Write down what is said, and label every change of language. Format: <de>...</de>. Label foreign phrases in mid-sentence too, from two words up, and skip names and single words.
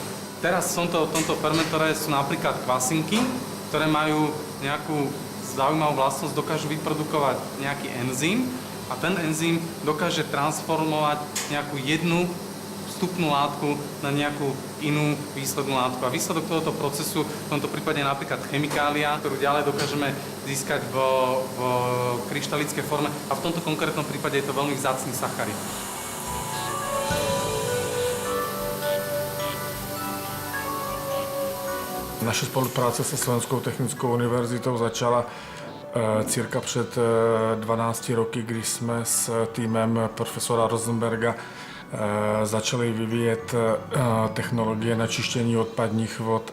<sk>Teraz v tomto fermentore sú napríklad kvasinky, ktoré majú nejakú zaujímavú vlastnosť, dokážu vyprodukovať nejaký enzym a ten enzym dokáže transformovať nejakú jednu vstupnú látku na nejakú inú výslednú látku. A výsledok tohoto procesu, v tomto prípade je napríklad chemikália, ktorú ďalej dokážeme získať v kryštalickej forme a v tomto konkrétnom prípade je to veľmi vzácny sacharid.</sk> <cs>Naše spolupráce se Slovenskou technickou univerzitou začala cirka před 12 roky, když jsme s týmem profesora Rosenberga začali vyvíjet technologie na čištění odpadních vod</cs>